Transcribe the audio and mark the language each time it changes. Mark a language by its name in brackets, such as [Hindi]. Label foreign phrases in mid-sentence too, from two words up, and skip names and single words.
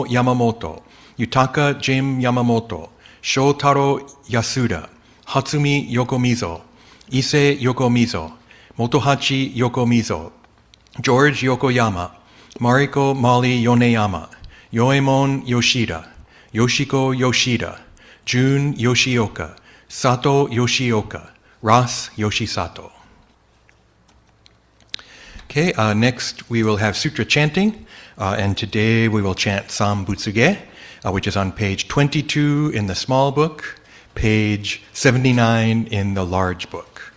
[English] Yamamoto, Yutaka Jim Yamamoto, Shotaro Yasuda, Hatsumi Yokomizo, Issei Yokomizo, Motohachi Yokomizo, George Yokoyama, Mariko Mali Yoneyama, Yoemon Yoshida, Yoshiko Yoshida, Jun Yoshioka, Sato Yoshioka, Ras Yoshisato. Okay, next we will have Sutra chanting, and today we will chant Sanbutsuge, which is on page 22 in the small book, page 79 in the large book.